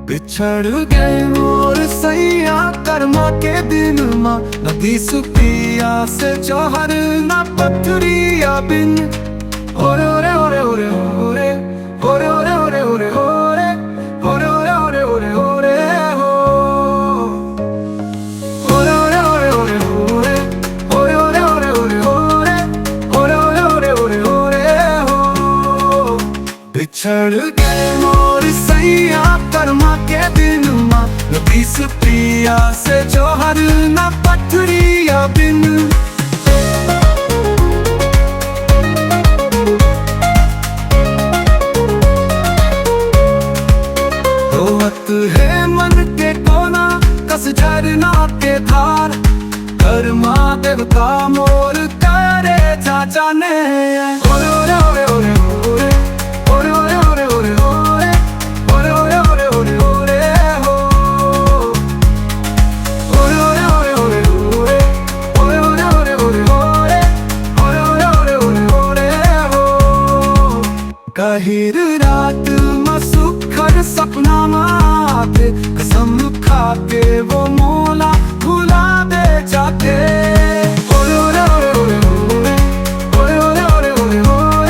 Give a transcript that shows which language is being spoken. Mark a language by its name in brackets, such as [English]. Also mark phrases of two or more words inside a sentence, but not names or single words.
[Chhattisgarhi] बिछड़ गए मोर सैया कर्मा के दिन माँ नदी सुपिया से जहर ना पथरिया बिन ओरे ओरे ओरे ओरे ओरे ओरे ओरे ओरे ओरे ओरे ओरे ओरे ओरे ओरे हो ओरे ओरे ओरे ओरे ओरे ओरे ओरे ओरे ओरे ओरे ओरे ओरे ओरे ओरे हो बिछड़ गए मोर सैया कर्मा के दिन माँ नदी सुपिया से जहर ना पथरिया बिन है मन के कोना कस झरना के धार कर्मा देवता मोर करे चाचा ने ओरे ओरे ओरे ओरे ओरे ओरे ओरे ओरे ओरे ओरे ओरे ओरे ओरे ओरे हो ओरे ओरे ओरे ओरे ओरे ओरे ओरे ओरे ओरे ओरे ओरे ओरे ओरे ओरे हो गहिर रात में सुखर सपना माते कसम खाके वो मोला भुला दे जाते ओरे ओरे ओरे ओरे ओरे ओरे ओरे ओरे ओरे